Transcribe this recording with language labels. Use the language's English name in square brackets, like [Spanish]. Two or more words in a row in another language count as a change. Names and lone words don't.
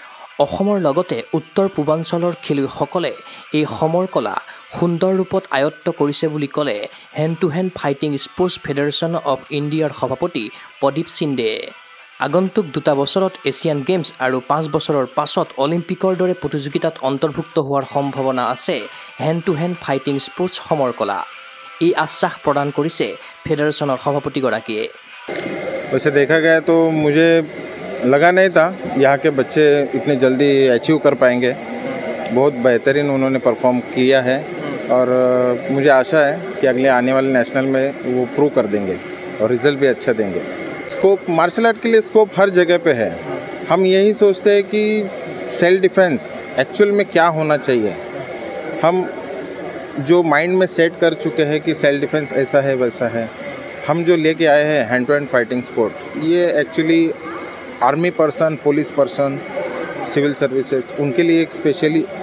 [Assamese] অসমৰ লগতে উত্তৰ পূৰ্বাঞ্চলৰ খেলুৱৈসকলে এই সমৰ কলা সুন্দৰ ৰূপত আয়ত্ত কৰিছে বুলি ক'লে [English] hand to hand fighting sports [Assamese] ফেডাৰেশ্যন অৱ ইণ্ডিয়াৰ সভাপতি প্ৰদীপ সিন্দে আগন্তুক 2 বছৰত এছিয়ান গেমছ আৰু 5 বছৰৰ পাছত অলিম্পিকৰ দৰে প্ৰতিযোগিতাত অন্তৰ্ভুক্ত হোৱাৰ সম্ভাৱনা আছে হেণ্ড টু হেণ্ড ফাইটিং স্পৰ্টছ সমৰ কলা এই আশ্বাস প্ৰদান কৰিছে ফেডাৰেশ্যনৰ সভাপতিগৰাকীয়ে [Hindi] वैसे देखा गया तो मुझे लगा नहीं था यहाँ के बच्चे इतने जल्दी अचीव कर पाएंगे बहुत बेहतरीन उन्होंने परफॉर्म किया है और मुझे आशा है कि अगले आने वाले नेशनल में वो प्रूव कर देंगे और रिज़ल्ट भी अच्छा देंगे स्कोप [English] martial art [Hindi] के लिए स्कोप हर जगह पे है हम यही सोचते हैं कि [English] self defence actual [Hindi] में क्या होना चाहिए हम जो माइंड में सेट कर चुके हैं कि [English] self defence [Hindi] ऐसा है वैसा है हम जो लेके आए हैं [English] hand to hand fighting sport [Hindi] ये [English] actually army person police person civil services [Hindi] उनके लिए एक स्पेशली